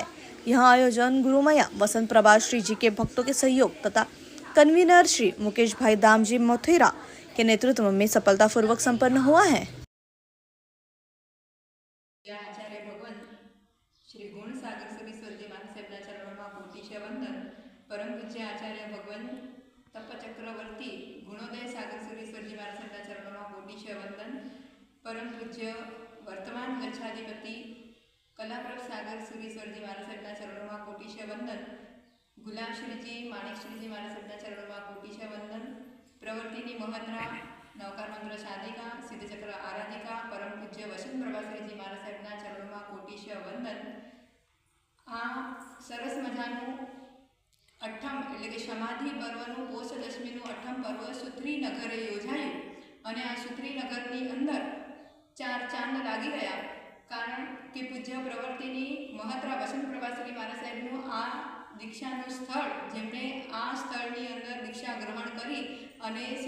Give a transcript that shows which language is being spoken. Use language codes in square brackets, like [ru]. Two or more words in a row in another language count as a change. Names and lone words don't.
[hi] यह आयोजन गुरुमया वसंत प्रभा श्री जी के भक्तों के सहयोग तथा कन्वीनर श्री मुकेश भाई दामजी मोथेरा के नेतृत्व में सफलतापूर्वक संपन्न हुआ है। [gu] आचार्य भगवान श्री गुण सागर सुरीश्वरजी महासाहेबના ચરણોમાં કોટીશે વંદન। પરમ પૂજ્ય આચાર્ય ભગવાન તપચક્રવર્તી ગુણોદય સાગર સુરીશ્વરજી महासाहेबના ચરણોમાં કોટીશે વંદન। પરમ પૂજ્ય વર્તમાન ગચ્છાધિપતિ કલાપ્રભ સાગર સુરીશ્વરજી महासाहेबના ચરણોમાં કોટીશે વંદન। ગુલાબશ્રીજી માણેકશ્રીજી महासाहेबના ચરણોમાં કોટીશે વંદન। प्रवर्तिनी महत्रा नवकार मंत्र साधिका सिद्धचक्र आराधिका परम पूज्य वसंत प्रभाश्रीजी महासाहेबના ચરણોમાં કોટીશ વંદન। આ સરસ મજાનું અઠમ એટલે કે સમાધિ પર્વનું પોષ દશમીનું અઠમ પર્વ સુત્રી નગરે યોજાયું અને આ સુત્રી નગરની અંદર 4 ચાંદ લાગી રહ્યા, કારણ કે પૂજ્ય પ્રવર્તિની મહત્રા વસંત પ્રભાશ્રી महासाहेबનું આ दीक्षाનું સ્થળ, જેમણે આ સ્થળની અંદર દીક્ષા ગ્રહણ કરી અને